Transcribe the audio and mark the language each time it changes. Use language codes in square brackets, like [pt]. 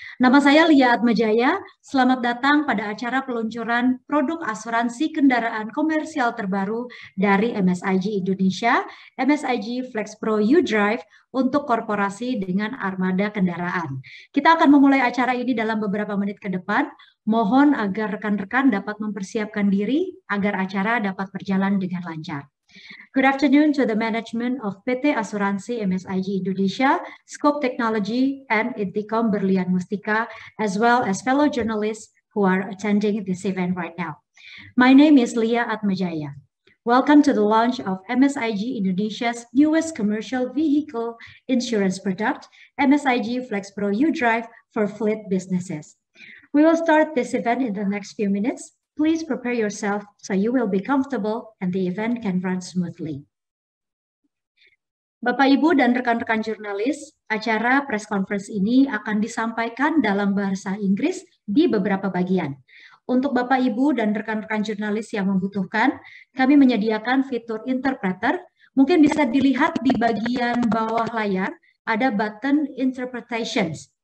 [id] Nama saya Lia Atmajaya, selamat datang pada acara peluncuran produk asuransi kendaraan komersial terbaru dari MSIG Indonesia, MSIG Flex Pro U-Drive, untuk korporasi dengan armada kendaraan. Kita akan memulai acara ini dalam beberapa menit ke depan. Mohon agar rekan-rekan dapat mempersiapkan diri agar acara dapat berjalan dengan lancar. [en] Good afternoon to the management of PT Asuransi MSIG Indonesia, Scope Technology, and Intikom Berlian Mustika, as well as fellow journalists who are attending this event right now. My name is Lia Atmajaya. Welcome to the launch of MSIG Indonesia's newest commercial vehicle insurance product, MSIG Flex Pro U-Drive for fleet businesses. We will start this event in the next few minutes. Please prepare yourself so you will be comfortable and the event can run smoothly. [id] Bapak, Ibu, dan rekan-rekan jurnalis, acara press conference ini akan disampaikan dalam bahasa Inggris di beberapa bagian. Untuk Bapak, Ibu, dan rekan-rekan jurnalis yang membutuhkan, kami menyediakan fitur interpreter. Mungkin bisa dilihat di bagian bawah layar, ada button interpretations.